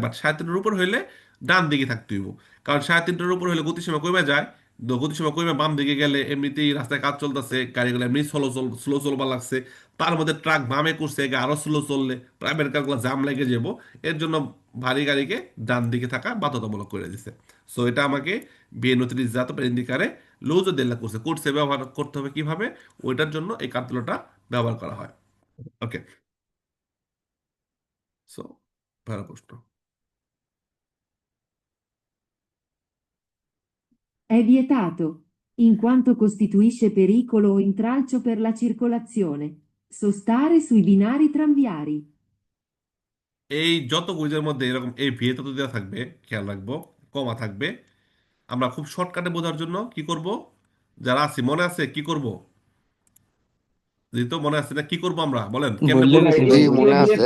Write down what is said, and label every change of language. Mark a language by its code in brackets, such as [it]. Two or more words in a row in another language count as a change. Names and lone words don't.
[bn] বাট 3.5 টনের উপর হইলে ডান দিকে থাকতে হইব। কারণ 3.5 টনের উপর হইলে গতিসীমা কমে যায়। তো গতিসীমা কমে বাম দিকে গেলে এমনিতেই রাস্তায় কাজ চলতেছে, গাড়িগুলো এমনি স্লো চলবার লাগছে, তার মধ্যে ট্রাক বামে করছে, আরো স্লো চললে প্রাইভেট কারগুলো জাম লেগে যাব। এর জন্য ভারী গাড়িকে ডান দিকে থাকা বাধ্যতামূলক করে দিছে। সো এটা আমাকে বিএনও 30 [it] per indicare l'uso della corsa [bn] কোর্সে ব্যবহার করতে হবে কিভাবে, ওইটার জন্য এই কার্যটা ব্যবহার করা হয়। ওকে, সো ভালো প্রশ্ন। [it] È vietato, in quanto costituisce pericolo o intralcio per la circolazione. Sostare sui binari tranviari. [bn] এই যত কুইজের মধ্যে এরকম এই ভিএতে তো দেওয়া থাকবে, খেয়াল রাখবো, কমা থাকবে। আমরা খুব শর্টকাটে বোঝার জন্য কি করব, যারা আছি মনে আছে কি করব, যেহেতু মনে আছে না, কি করব আমরা বলেন, কেমনে বললে করবো? গেছেন জি ভাই। মনে আছে, এই